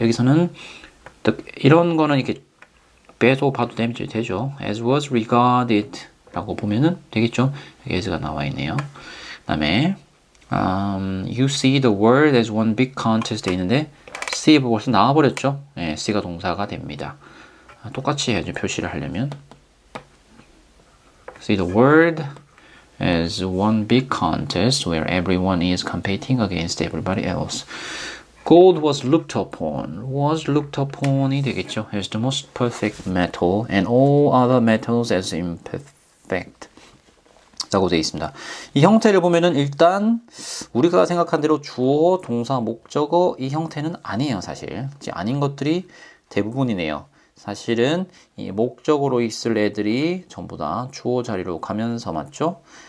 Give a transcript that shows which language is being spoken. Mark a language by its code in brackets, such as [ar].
[ko] 여기서는 이런 거는 이렇게 빼도 봐도 되죠. [en] As was regarded [ko] 라고 보면은 되겠죠. 여기 as가 나와 있네요. 그 다음에 [en] You see the world as one big contest [ko] 돼 있는데 [en] see [ko] 벌써 나와버렸죠. 네, see가 동사가 됩니다. 똑같이 해야죠. 표시를 하려면 [en] See the world as one big contest where everyone is competing against everybody else. Gold was looked upon이 되겠죠. As the most perfect metal and all other metals as imperfect. [ko] 라고 되어 있습니다. 이 형태를 보면은 일단 우리가 생각한 대로 주어, 동사, 목적어 이 형태는 아니에요, 사실. 아닌 것들이 대부분이네요. 사실은 이 목적어로 있을 애들이 전부 다 주어 자리로 가면서 맞죠?